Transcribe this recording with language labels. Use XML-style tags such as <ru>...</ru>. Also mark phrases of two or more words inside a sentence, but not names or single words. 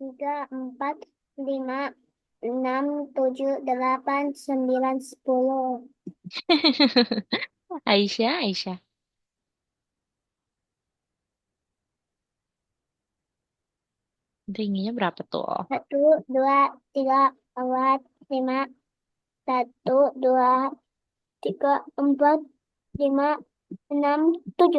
<id>tiga, empat, lima, enam, tujuh, delapan, sembilan, 10. Aisyah, Aisyah. Tingginya berapa tuh? Satu, dua, tiga, empat, lima. Satu, dua, tiga, empat, lima, enam, tujuh.</id>